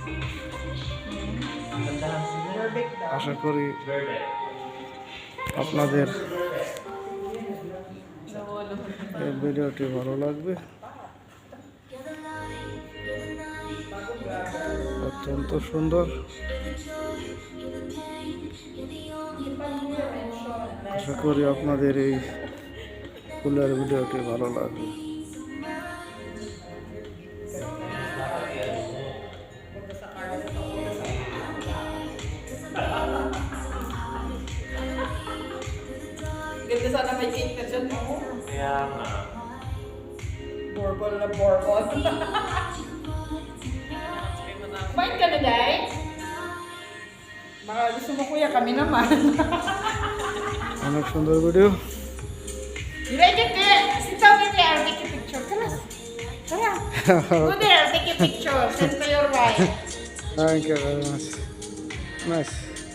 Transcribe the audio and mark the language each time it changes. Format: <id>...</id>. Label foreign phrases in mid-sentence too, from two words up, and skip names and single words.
<bn>আশা করি আপনাদের এই ভিডিওটি ভালো লাগবে। অত্যন্ত সুন্দর। আশা করি আপনাদের এই ফুলের ভিডিওটি ভালো লাগবে।</bn> <tl>Ganda sana may cake na dyan, no? Kaya nga. Borbol na borbol. Kumain ka na, Day? Baka gusto mo, kuya, kami naman.</tl> <bn>অনেক সুন্দর ভিডিও।</bn> <en>Direct it, sit down in there, I'll take a picture. Come on. Come on. Go there, I'll take a picture. Send to your wife. Thank you very much. Nice.</en>